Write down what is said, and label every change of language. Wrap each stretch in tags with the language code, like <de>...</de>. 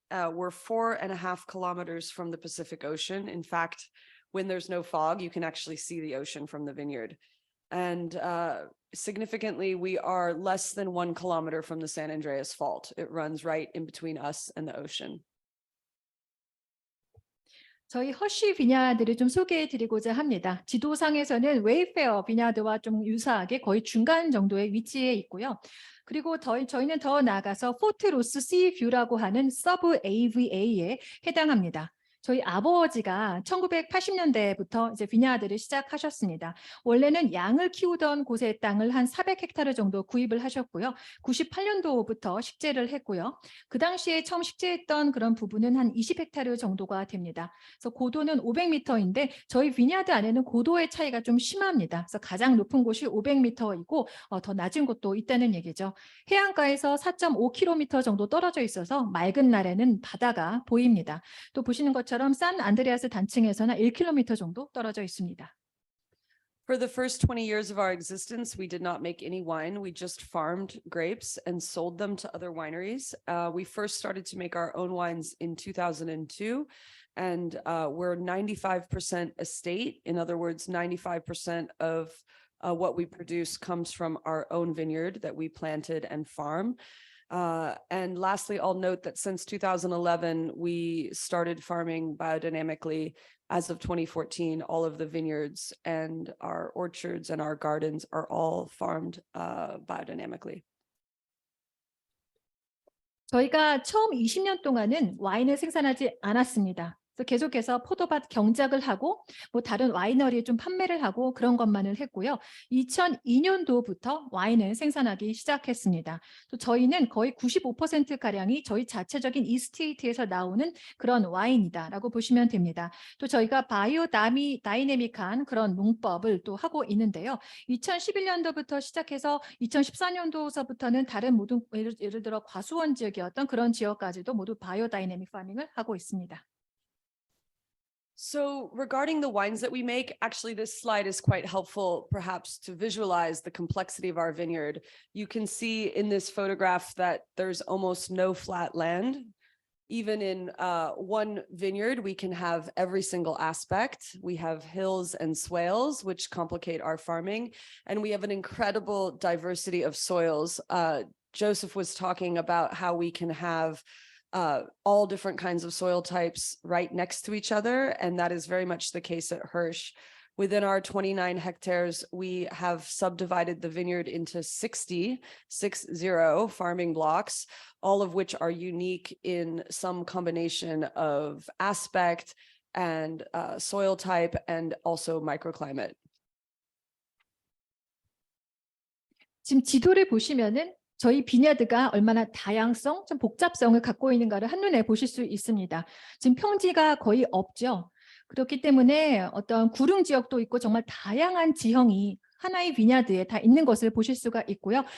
<en>We're 4.5 kilometers from the Pacific Ocean. In fact, when there's no fog, you can actually see the ocean from the vineyard. And significantly, we are less than 1 kilometer from the San Andreas Fault. It runs right in between us and the ocean.</en> <ko>저희 허쉬 비냐드를 좀 소개해 드리고자 합니다. 지도상에서는 웨이페어 비냐드와 좀 유사하게 거의 중간 정도의 위치에 있고요. 그리고 저희는 더 나아가서 포트 로스 시뷰라고 하는 서브 AVA에 해당합니다. 저희 아버지가 1980년대부터 이제 비냐드를 시작하셨습니다. 원래는 양을 키우던 곳의 땅을 한 400헥타르 정도 구입을 하셨고요. 98년도부터 식재를 했고요. 그 당시에 처음 식재했던 그런 부분은 한 20헥타르 정도가 됩니다. 그래서 고도는 500m인데 저희 비냐드 안에는 고도의 차이가 좀 심합니다. 그래서 가장 높은 곳이 500m이고 더 낮은 곳도 있다는 얘기죠. 해안가에서 4.5km 정도 떨어져 있어서 맑은 날에는 바다가 보입니다. 또 보시는 것처럼 산 안드레아스 단층에서는 1km 정도 떨어져 있습니다.</ko> <en>For the first 20 years of our existence, we did not make any wine. We just farmed grapes and sold them to other wineries. We first started to make our own wines in 2002, and we're 95% estate. In other words, 95% of what we produce comes from our own vineyard that we planted and farm. And lastly, I'll note that since 2011, we started farming biodynamically. As of 2014, all of the vineyards and our orchards and our gardens are all farmed biodynamically.</en> <ko>저희가 처음 20년 동안은 와인을 생산하지 않았습니다. 그래서 계속해서 포도밭 경작을 하고 뭐 다른 와이너리에 좀 판매를 하고 그런 것만을 했고요. 2002년도부터 와인을 생산하기 시작했습니다. 또 저희는 거의 95%가량이 저희 자체적인 이스테이트에서 나오는 그런 와인이다라고 보시면 됩니다. 또 저희가 바이오 다이내믹한 그런 농법을 또 하고 있는데요. 2011년도부터 시작해서 2014년도서부터는 다른 모든 예를 들어 과수원 지역이었던 그런 지역까지도 모두 바이오 다이내믹 파밍을 하고 있습니다.</ko> <en>So regarding the wines that we make, actually, this slide is quite helpful, perhaps to visualize the complexity of our vineyard. You can see in this photograph that there's almost no flat land. Even in one vineyard, we can have every single aspect. We have hills and swales, which complicate our farming, and we have an incredible diversity of soils. Joseph was talking about how we can have all different kinds of soil types right next to each other. And that is very much the case at Hirsch. Within our 29 hectares, we have subdivided the vineyard into 60 farming blocks, all of which are unique in some combination of aspect and soil type and also microclimate.</en> <ko>지금 지도를 보시면은 저희 비냐드가 얼마나 다양성, 좀 복잡성을 갖고 있는가를 한눈에 보실 수 있습니다. 지금 평지가 거의 없죠. 그렇기 때문에 어떤 구릉 지역도 있고 정말 다양한 지형이 하나의 비냐드에 다 있는 것을 보실 수가 있고요.</ko>